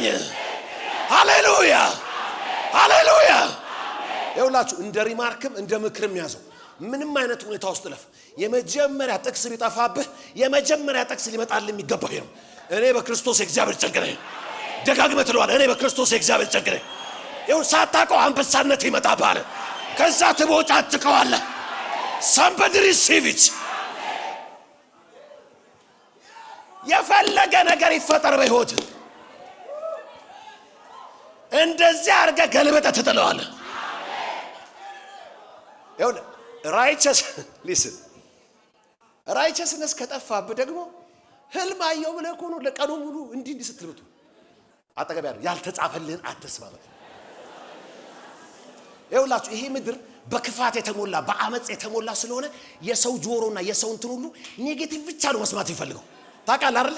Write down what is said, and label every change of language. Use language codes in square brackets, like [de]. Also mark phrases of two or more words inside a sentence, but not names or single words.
[am] ሃሌሉያ ሃሌሉያ። ይኸውላችሁ እንደ ሪማርክም እንደ ምክርም ያዘው። ምንም አይነት ሁኔታ ውስጥ ለፍ የመጀመሪያ ጥቅስ ቢጠፋብህ የመጀመሪያ ጥቅስ ሊመጣልህ የሚገባው ነው እኔ በክርስቶስ የእግዚአብሔር ጽድቅ ነኝ። ደጋግመህ ትለዋለህ እኔ በክርስቶስ የእግዚአብሔር ጽድቅ ነኝ። ይኸው ሳታውቀው አንበሳነት ይመጣብሃል። ከዛ ትቦጫጭቀዋለህ። [en] somebody receive it [am] የፈለገ ነገር ይፈጠር በህይወት እንደዚህ አድርገህ ገልበጠህ ትጥለዋለህ። ይኸውልህ [en] righteous listen righteousness [am] ከጠፋብህ ደግሞ ህልም አየሁ ብለህ እኮ ነው ለቀኑ ሙሉ እንዲህ ስትልብቱ አጠገብ ያለው ያልተጻፈልህን አትስማበት። ይኸውላችሁ ይሄ ምድር በክፋት የተሞላ በአመጽ የተሞላ ስለሆነ የሰው ጆሮና የሰው እንትን ሁሉ ኔጌቲቭ ብቻ ነው መስማት ይፈልገው። ታውቃለህ አይደል?